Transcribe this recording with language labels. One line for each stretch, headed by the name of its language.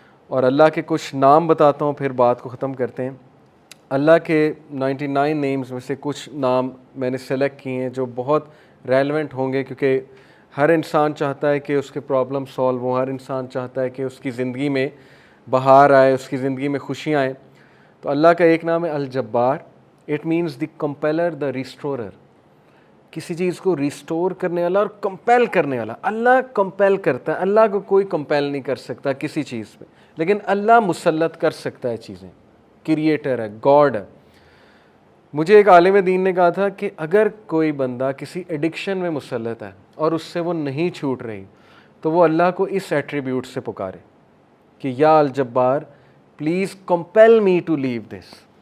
Urdu: اور اللہ کے کچھ نام بتاتا ہوں پھر بات کو ختم کرتے ہیں. اللہ کے 99 نیمز میں سے کچھ نام میں نے سلیکٹ کیے ہیں جو بہت ریلیونٹ ہوں گے، کیونکہ ہر انسان چاہتا ہے کہ اس کے پرابلم سالو ہوں، ہر انسان چاہتا ہے کہ اس کی زندگی میں بہار آئے، اس کی زندگی میں خوشیاں آئیں. تو اللہ کا ایک نام ہے الجبار.
English: It means the compeller, the restorer.
Urdu: کسی چیز کو ریسٹور کرنے والا اور کمپیل کرنے والا. اللہ کمپیل کرتا ہے، اللہ کو کوئی کمپیل نہیں کر سکتا کسی چیز پہ، لیکن اللہ مسلط کر سکتا ہے چیزیں. کریٹر ہے، گاڈ ہے. مجھے ایک عالم دین نے کہا تھا کہ اگر کوئی بندہ کسی ایڈکشن میں مسلط ہے اور اس سے وہ نہیں چھوٹ رہی، تو وہ اللہ کو اس ایٹریبیوٹ سے پکارے کہ یا الجبار
English: Please compel me to leave this.